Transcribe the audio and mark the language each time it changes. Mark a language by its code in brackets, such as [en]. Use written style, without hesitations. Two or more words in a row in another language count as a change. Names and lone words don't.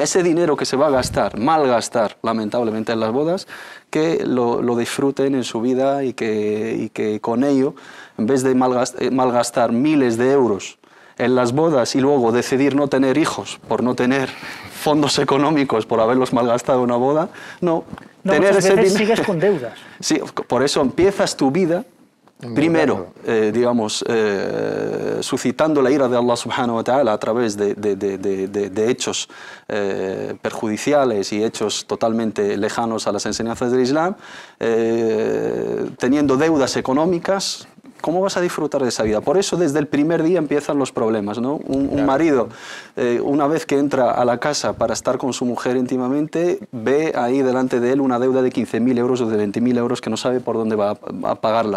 [es] Ese dinero que se va a gastar, malgastar, lamentablemente, en las bodas, que lo disfruten en su vida y que con ello, en vez de malgastar miles de euros en las bodas y luego decidir no tener hijos por no tener fondos económicos por haberlos malgastado en una boda, tener ese dinero. Sigues con deudas. Sí, por eso empiezas tu vida primero, digamos, suscitando la ira de Allah [ar] سبحانه وتعالى [es] a través de hechos perjudiciales y hechos totalmente lejanos a las enseñanzas del Islam, teniendo deudas económicas. ¿Cómo vas a disfrutar de esa vida? Por eso desde el primer día empiezan los problemas, ¿no? Un marido, una vez que entra a la casa para estar con su mujer íntimamente, ve ahí delante de él una deuda de 15.000 euros o de 20.000 euros que no sabe por dónde va a pagarla.